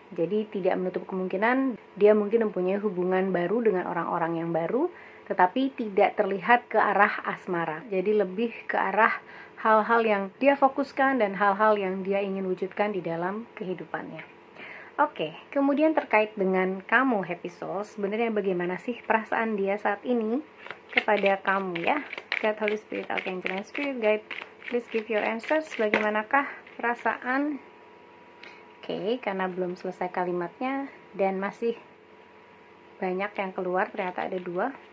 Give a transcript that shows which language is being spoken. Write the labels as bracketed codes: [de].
[id] Jadi tidak menutup kemungkinan dia mungkin mempunyai hubungan baru dengan orang-orang yang baru, tetapi tidak terlihat ke arah asmara. Jadi lebih ke arah hal-hal yang dia fokuskan dan hal-hal yang dia ingin wujudkan di dalam kehidupannya. Oke, kemudian terkait dengan kamu Happy Soul, sebenarnya bagaimana sih perasaan dia saat ini kepada kamu ya? [en] God, Holy Spirit, Archangel, and Spirit Guide, please give your answers. [id] Bagaimanakah perasaan? Oke, karena belum selesai kalimatnya dan masih banyak yang keluar, ternyata ada 2.